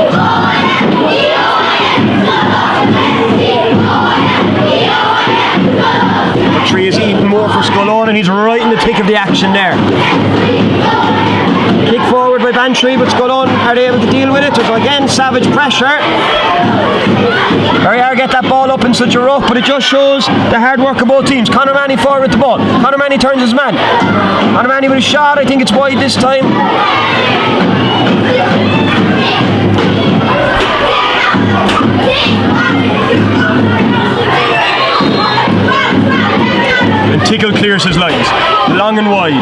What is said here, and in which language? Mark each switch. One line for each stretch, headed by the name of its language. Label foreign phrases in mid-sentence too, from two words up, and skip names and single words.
English: Bantry is eating more for Scoil, and he's right in the thick of the action there. Kick forward by Bantry, but Scoil are they able to deal with it? So again, savage pressure. Very hard to get that ball up in such a rough, but it just shows the hard work of both teams. Conor O'Mahony forward with the ball. Conor O'Mahony turns his man. Conor O'Mahony with a shot. I think it's wide this time. And Tickle clears his lines, long and wide.